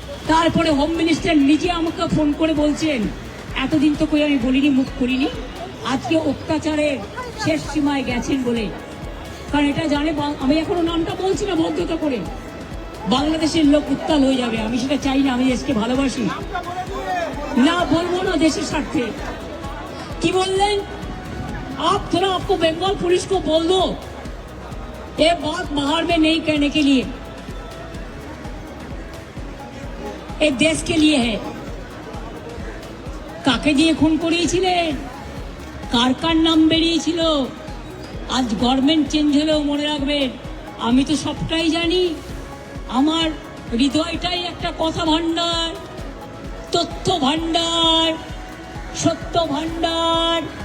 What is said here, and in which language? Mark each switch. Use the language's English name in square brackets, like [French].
[Bangla] তারপরে home minister নিজে আমাকে ফোন করে বলছেন, এতদিন তো কই আমি বলিনি, মুখ করিনি, আজকে অত্যাচারের শেষ সীমায় গেছেন বলে। কারণ এটা জানে, আমি এখনো নামটা বলছি না ভদ্রতা করে, বাংলাদেশের লোক উত্তাল হয়ে যাবে। আমি সেটা চাই না। আমি দেশকে ভালোবাসি, না বলবো না দেশের স্বার্থে। কি বললেন? [Hindi] आप थोड़ा आपको बंगाल पुलिस को बोल दो ये बात बाहर में नहीं कहने के लिए, ये देश के लिए है। [Bangla] কাকে দিয়ে খুন করিয়েছিলেন, কার কার নাম বেরিয়েছিল, আজ গভর্নমেন্ট চেঞ্জ হলেও মনে রাখবেন আমি তো সবটাই জানি। আমার হৃদয়টাই একটা কথা ভান্ডার, তথ্য ভান্ডার, সত্য ভান্ডার।